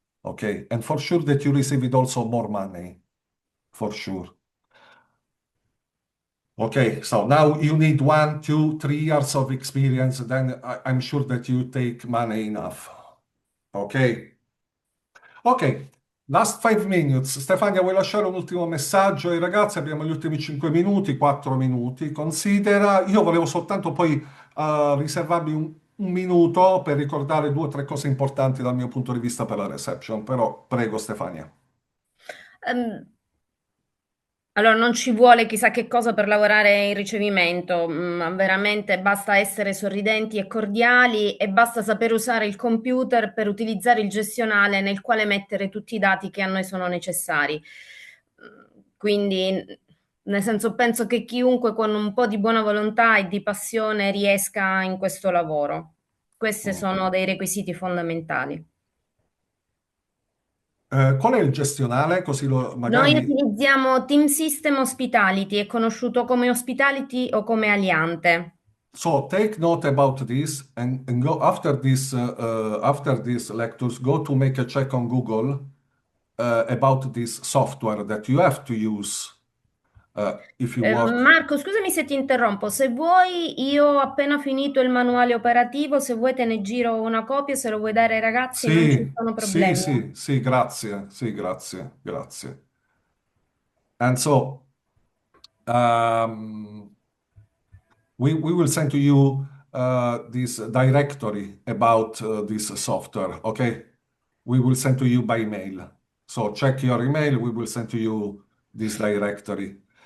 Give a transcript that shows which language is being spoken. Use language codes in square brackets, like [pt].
[en] Okay, and for sure that you receive it also more money, for sure. Okay, so now you need 1, 2, 3 years of experience, then I'm sure that you take money enough. Ok? Ok, last 5 minutes. [it] Stefania, vuoi lasciare un ultimo messaggio ai ragazzi? Abbiamo gli ultimi 5 minuti, 4 minuti. Considera, io volevo soltanto poi riservarmi un minuto per ricordare 2 o 3 cose importanti dal mio punto di vista per la reception, però prego Stefania. Allora, non ci vuole chissà che cosa per lavorare in ricevimento, veramente basta essere sorridenti e cordiali e basta saper usare il computer per utilizzare il gestionale nel quale mettere tutti i dati che a noi sono necessari. Quindi, nel senso, penso che chiunque con un po' di buona volontà e di passione riesca in questo lavoro. Questi sono dei requisiti fondamentali. Qual è il gestionale? Così Noi magari... utilizziamo Team System Hospitality, è conosciuto come Hospitality o come Aliante. [en] So take note about this and go after these lectures, go to make a check on Google about this software that you have to use if you work. [it] Marco, scusami se ti interrompo. Se vuoi, io ho appena finito il manuale operativo, se vuoi te ne giro una copia, se lo vuoi dare ai ragazzi non ci Sì, sono sì, problemi. sì, grazie, sì, grazie, grazie. [en] And so we will send to you this directory about this software, okay? We will send to you by email. So check your email, we will send to you this directory.